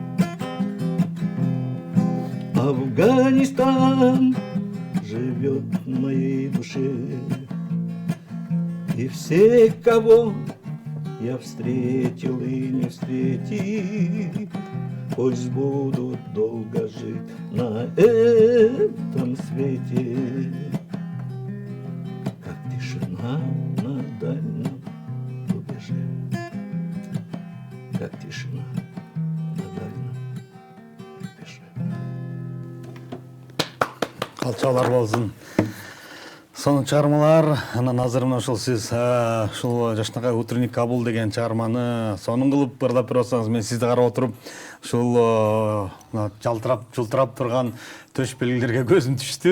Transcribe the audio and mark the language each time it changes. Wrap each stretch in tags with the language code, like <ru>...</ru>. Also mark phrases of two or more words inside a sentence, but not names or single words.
<ru>Афганистан живет в моей душе, и все, кого я встретил и не встретил, пусть будут долго жить на этом свете, как тишина на дальнем рубеже, как тишина на дальнем рубеже.</ru> <ky>Калчалар болсун. Сонун чыгармалар. Анан азыр мына ушул сиз ушул жашнакай Утренний Кабул деген чыгарманы сонун кылып ырдап берип атсаңыз, мен сизди карап отуруп ушул жылтырап турган төш белгилерге көзүм түштү.</ky>